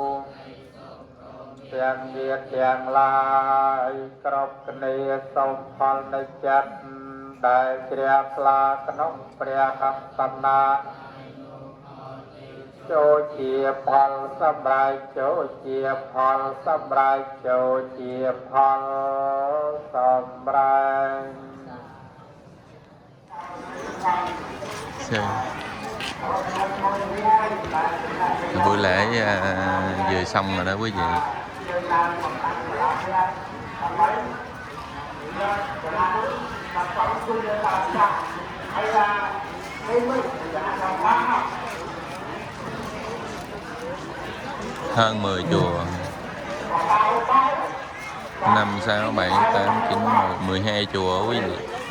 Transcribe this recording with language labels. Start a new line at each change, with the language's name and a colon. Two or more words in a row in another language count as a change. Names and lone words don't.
Khmer: ទាំងញាតិទាំងឡាយគ្រប់គ្នាសូមផលនៃចិត្តដែលជ្រះថ្លាក្នុងព្រះហស្តនាចូលជាផលសម្រេចចូលជាផលសម្រេចចូលជាផលសម្រេច
Vietnamese: buổi lễ vừa xong rồi đó quý vị. Hơn 10 chùa 5, 6, 7, 8, 9, 12 chùa quý vị.